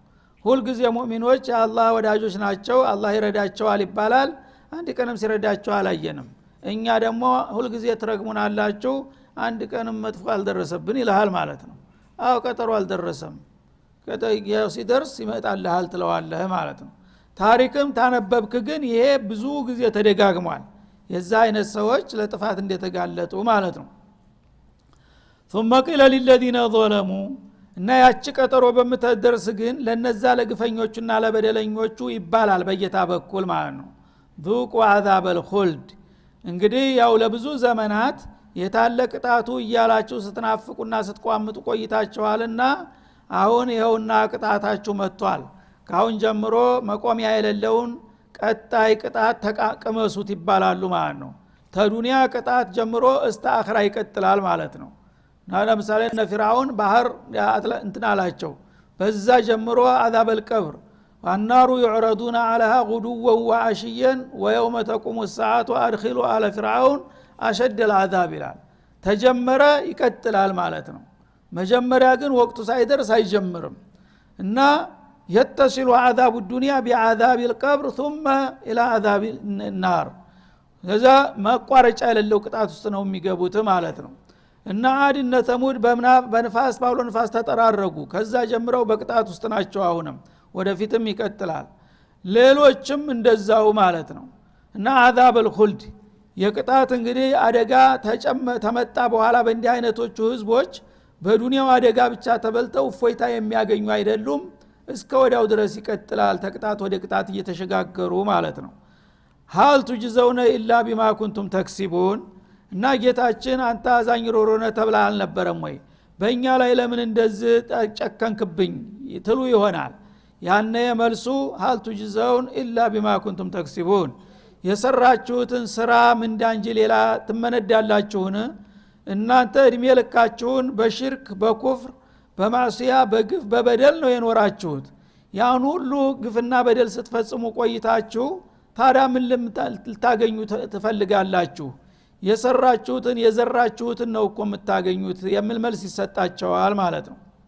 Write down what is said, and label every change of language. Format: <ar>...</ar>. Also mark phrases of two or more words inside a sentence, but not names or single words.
<am>ሁል ጊዜ ሙእሚኖች አላህ ወዳጆች ናቸው፣ አላህ ይረዳቸዋል ይባላል። አንድ ቀንም ሲረዳቸው አላየንም። እኛ ደግሞ ሁል ጊዜ ትረግሙናላችሁ፣ አንድ ቀንም መጥፎ አልደረሰብን ይልሃል ማለት ነው። አው ቀጠሮ አልደረሰም፣ ቀጠሮ ሲደርስ ይመጣልሃል ትለዋለህ ማለት ነው። ታሪክም ታነበብክ ግን ይሄ ብዙ ጊዜ ተደጋግሟል፣ የዛ አይነት ሰዎች ለጥፋት እንደተጋለጡ ማለት ነው።</am> <ar>ثم قيل للذين ظلموا</ar> <am>እና ያቺ ቀጠሮ በመተደርስ ግን ለነዛ ለግፈኞቹና ለበደለኞቹ ይባላል በጌታ በኩል ማለት ነው።</am> <ar>ذوق عذاب الخلد</ar> <am>እንግዲህ ያው ለብዙ ዘመናት የታለ ቅጣቱ እያላችሁ ስትናፍቁና ስትቋምጡ ቆይታችኋልና አሁን ይኸውና ቅጣታችሁ መጥቷል ካሁን ጀምሮ መቆሚያ የሌለውን ቀጣይ ቅጣት ተቃቀመሱት ይባላሉ ማለት ነው ተዱንያ ቅጣት ጀምሮ እስከ አኺራ ይቀጥላል ማለት ነው ለምሳሌ እነ ፊርዓውን ባህር እንትናላቸው በዛ ጀምሮ</am> <ar>عذاب القبر والنار يعرضون عليها غدوا وعشيا ويوم تقوم الساعه وادخلوا على فرعون اشد العذاب</ar> <am>ይላል ተጀመረ ይቀጥላል ማለት ነው መጀመሪያ ግን ወቅቱ ሳይደርስ አይጀምርም እና</am> <ar>يتصل عذاب الدنيا بعذاب القبر ثم الى عذاب النار</ar> <am>ለዛ ማቋረጫ የሌለው ቅጣት ውስጥ ነው የሚገቡት ማለት ነው እና አድነ ተሙድ በንፋስ ባውሎ ንፋስ ተጠራረጉ ከዛ ጀምረው በቅጣት ውስጥ ናቸው አሁንም ወደፊትም ይቀጥላል ሌሎችም እንደዛው ማለት ነው እና</am> <ar>عذاب الخلد</ar> <am>የቅጣት እንግዲህ አደጋ ተመጣ በኋላ በእንዲህ አይነቶቹ ህዝቦች በዱንያው አደጋ ብቻ ተበልተው ፎይታ የሚያገኙ አይደሉም እስከ ወዲያው ድረስ ይቀጥላል ተቅጣት ወደ ቅጣት እየተሸጋገሩ ማለት ነው</am> <ar>هل تجزون الا بما كنتم</ar> <am>تكسبون እና ጌታችን አንተ አዛኝ ሮሮነ ተብላ አልነበረም ወይ በእኛ ላይ ለምን እንደዚህ ጨከንክብኝ ትሉ ይሆናል ያነ መልሱ</am> <ar>هل تجزون الا بما كنتم تكسبون</ar> <am>የሰራችሁትን ስራ ምንዳ እንጂ ሌላ ትመነዳላችሁን እናንተ እድሜ ልካችሁን በሽርክ በኩፍር በማዕሲያ በግፍ በበደል ነው የኖራችሁት ያን ሁሉ ግፍና በደል ስትፈጽሙ ቆይታችሁ ታዲያ ምን ልታገኙ ትፈልጋላችሁ የሰራችሁትን የዘራችሁትን ነው እኮ የምታገኙት የሚል መልስ ይሰጣቸዋል ማለት ነው</am>